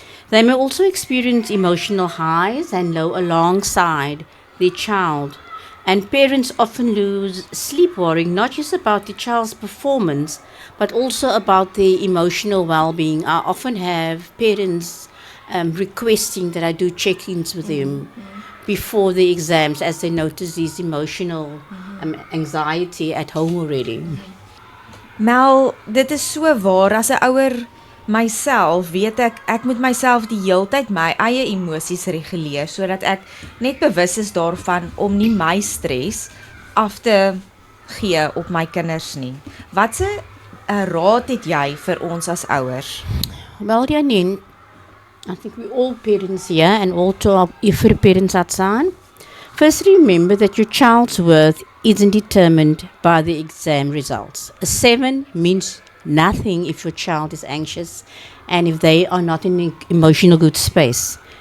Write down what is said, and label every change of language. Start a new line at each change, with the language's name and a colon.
English: They may also experience emotional highs and low alongside their child, and parents often lose sleep worrying not just about the child's performance, but also about their emotional well-being. I often have parents requesting that I do check-ins with them before the exams, as they notice these emotional anxiety at home already.
Afrikaans: Mel, dit is so waar. As 'n ouer myself weet ek moet myself die heeltyd my eie emosies reguleer sodat ek net bewus is daarvan om nie my stres af te gee op my kinders nie. Watse raad het jy vir ons as ouers?
English: Well, Janine, I think we all parents here, and all to our IFR parents outside. First, remember that your child's worth isn't determined by the exam results. A 7 means nothing if your child is anxious and if they are not in an emotional good space.